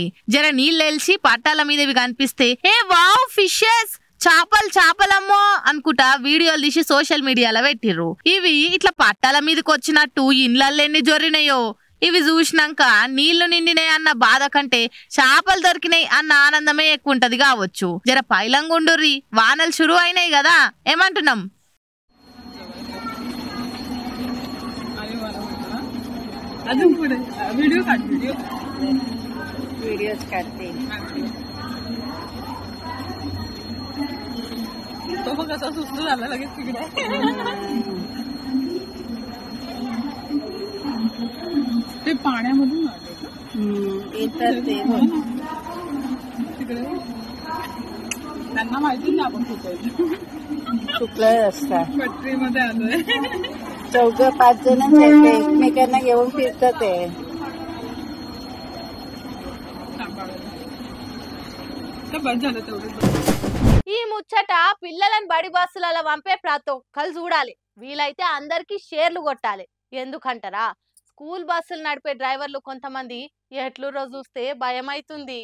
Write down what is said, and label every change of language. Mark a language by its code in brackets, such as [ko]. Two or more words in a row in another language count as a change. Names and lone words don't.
[te] జర నీళ్ళెల్సి పట్టాల మీదవి కనిపిస్తే ఏ [en] wow fishes [te] చేపలమ్మో అనుకుంటా వీడియోలు తీసి [en] social mediaలో [te] పెట్టిర్రు. ఇవి ఇట్లా పట్టాల మీదకి వచ్చినట్టు ఇండ్లెన్ని జొర్రినాయో. ఇవి చూసినాక నీళ్లు నిండినాయి అన్న బాధ కంటే చేపలు దొరికినాయి అన్న ఆనందమే ఎక్కువ ఉంటది కావచ్చు. జర పైలంగుండుర్రి, వానలు షురు అయినాయి కదా, ఏమంటున్నాం? [mr] वीडियोस करते तो मग कसा सुस्त झाला लगेच तिकडे ते पाण्यामधून येतात ते तिकडे त्यांना माहिती नाही आपण चुकलं रस्ता पटरीमध्ये आलोय. 4-5 जण एकमेकांना घेऊन फिरतात ते. [te] ఈ ముచ్చట పిల్లలను బడి బస్సులలో పంపే ప్రతి ఒక్కరు చూడాలి. వీలైతే అందరికి షేర్లు కొట్టాలి. ఎందుకంటారా, [en] school buses [te] నడిపే డ్రైవర్లు కొంతమంది ఎట్లురో చూస్తే భయం అవుతుంది.